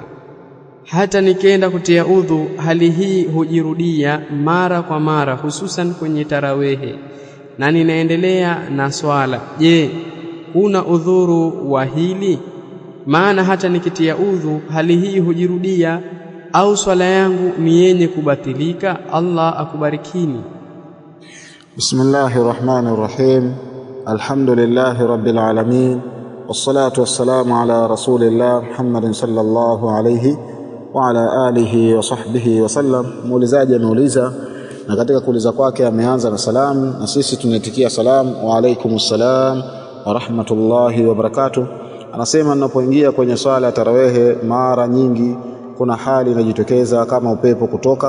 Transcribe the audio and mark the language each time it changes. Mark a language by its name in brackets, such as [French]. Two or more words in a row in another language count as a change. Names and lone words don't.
[Swahili] Hata nikienda kutia udhu, hali hii hujirudia mara kwa mara, hususan kwenye tarawehe, na ninaendelea na swala. Je, kuna udhuru wa hili? Maana hata nikitia udhu hali hii hujirudia, au swala yangu ni yenye kubatilika? Allah akubarikini. [Arabic] بسم الله الرحمن الرحيم. الحمد لله رب العالمين. والصلاة والسلام على رسول الله محمد صلى الله عليه وعلى آله وصحبه وسلم. [Swahili] Muulizaji ameuliza, na katika kuuliza kwake ameanza na salamu, na sisi tunaitikia salamu: [Arabic] وعليكم السلام ورحمة الله وبركاته. [Swahili] Anasema, ninapoingia kwenye swala ya tarawehe, mara nyingi kuna hali inajitokeza kama upepo kutoka.